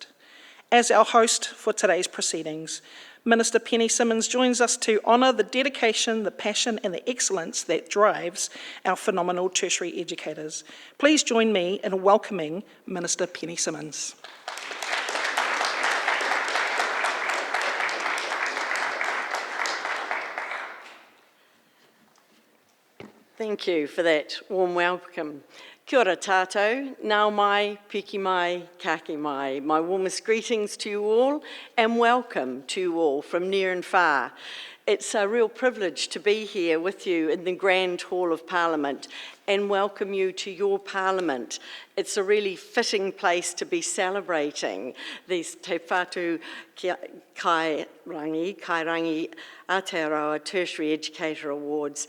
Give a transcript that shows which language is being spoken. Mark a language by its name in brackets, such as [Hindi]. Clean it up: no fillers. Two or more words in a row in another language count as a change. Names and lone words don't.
[English] As our host for today's proceedings, Minister Penny Simmonds joins us to honour the dedication, the passion and the excellence that drives our phenomenal tertiary educators. Please join me in welcoming Minister Penny Simmonds. Thank you for that warm welcome. [Māori] Kia ora tātou, nau mai, piki mai, kaki mai. [English] My warmest greetings to you all and welcome to you all from near and far. It's a real privilege to be here with you in the Grand Hall of Parliament and welcome you to your Parliament. It's a really fitting place to be celebrating these Te Whatu Kairangi Aotearoa Tertiary Educator Awards.